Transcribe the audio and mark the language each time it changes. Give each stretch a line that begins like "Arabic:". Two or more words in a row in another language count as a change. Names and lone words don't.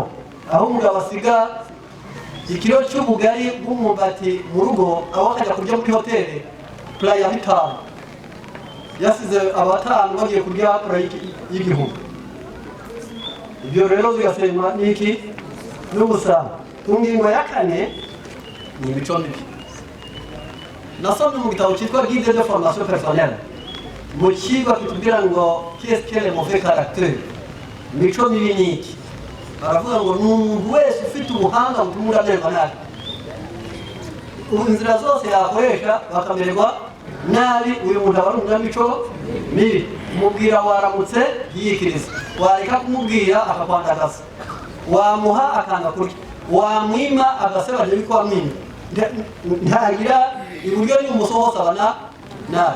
Kinyarwanda: Aho umugabo asiga ikiro cy'ubugari bw'umwumbati mu rugo aho akajya kurya muri hoteli playa bitanu yasize abatanu bagiye kurya playa y'igihumbi. Ibyo rero zigasenywa n'iki? N'ubusambo. Ku ngingo ya kane ni imico mibi. Nasomye mu gitabo cyitwa Guide de formation personnelle mu kigo kitubwira ngo
French: qu'est-ce que le mauvais caractère,
Kinyarwanda: imico mibi ni iki? Baravuga ngo n'umuntu wese ufite ubuhanga butuma uramererwa nabi. Inzira zose yakoresha bakamererwa nabi, uyu muntu aba ari umunyamico mibi. Umubwira waramutse yikiriza, wareka kumubwira akakwandagaza, wamuha akanga kurya, wamwima agasebanya yuko wamwima, ntagira iburyo n'ibumoso hose abana nabi.